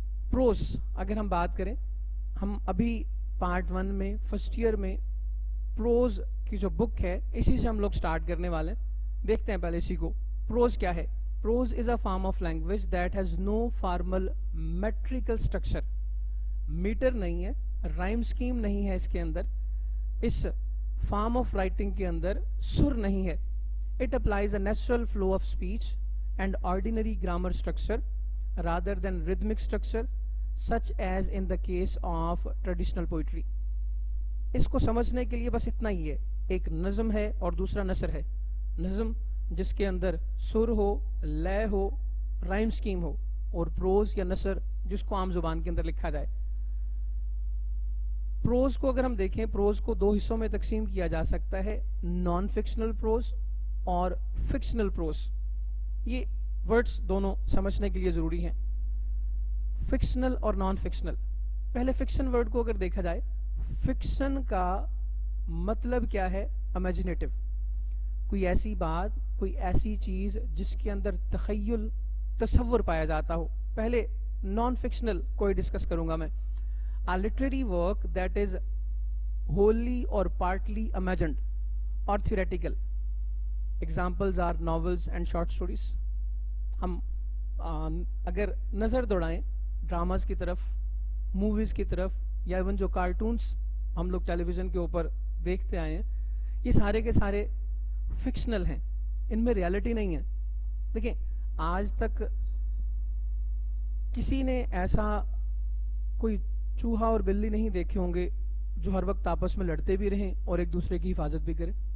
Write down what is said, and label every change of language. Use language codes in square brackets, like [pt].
[ur] Pros اگر ہم بات کریں, ہم ابھی پارٹ 1 میں فرسٹ ایئر میں پروز کی جو بک ہے اسی سے ہم لوگ سٹارٹ کرنے والے ہیں. دیکھتے ہیں پہلے اسی کو. پروز کیا ہے؟ [en] Prose is a form of language that has no formal metrical structure. [ur] Metre نہیں ہے, رائم سکیم نہیں ہے اس کے اندر, اس فارم آف رائٹنگ کے اندر سر نہیں ہے. [en] It applies a natural flow of speech and ordinary grammar structure rather than rhythmic structure such as in the case of traditional poetry. [ur] اس کو سمجھنے کے لیے بس اتنا ہی ہے, ایک نظم ہے اور دوسرا نثر ہے. نظم جس کے اندر سر ہو, لے ہو, رائم سکیم ہو, اور پروز یا نثر جس کو عام زبان کے اندر لکھا جائے. پروز کو اگر ہم دیکھیں، پروز کو دو حصوں میں تقسیم کیا جا سکتا ہے، نان فکشنل پروز اور فکشنل پروز. یہ ورڈز دونوں سمجھنے کے لیے ضروری ہیں، فکشنل اور نان فکشنل. پہلے فکشن ورڈ کو اگر دیکھا جائے، فکشن کا مطلب کیا ہے؟ امیجنیٹو، کوئی ایسی بات، کوئی ایسی چیز جس کے اندر تخیل، تصور پایا جاتا ہو. پہلے نان فکشنل کو ڈسکس کروں گا میں. [en] A literary work that is wholly or partly imagined or theoretical. Examples are novels and short stories. [ur] ہم اگر نظر دوڑائیں ڈراماز کی طرف، موویز کی طرف، یا ایون جو کارٹونز ہم لوگ ٹیلی ویژن کے اوپر دیکھتے آئے ہیں، یہ سارے کے سارے فکشنل ہیں، ان میں ریالٹی نہیں ہے. دیکھیں، آج تک کسی نے ایسا کوئی چوہا اور بلی نہیں دیکھے ہوں گے جو ہر وقت آپس میں لڑتے بھی رہیں اور ایک دوسرے کی حفاظت بھی کریں.